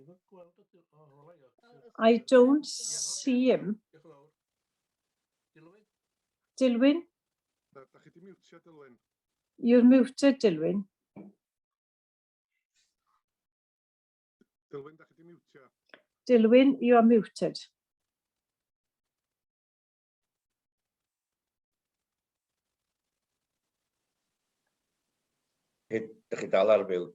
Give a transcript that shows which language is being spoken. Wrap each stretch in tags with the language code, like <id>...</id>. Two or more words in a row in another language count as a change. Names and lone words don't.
<en>I don't see him. Dilwyn? You're muted, Dilwyn. Dilwyn, you are muted.</en> <cy>Ydych chi dal ar mute?</cy>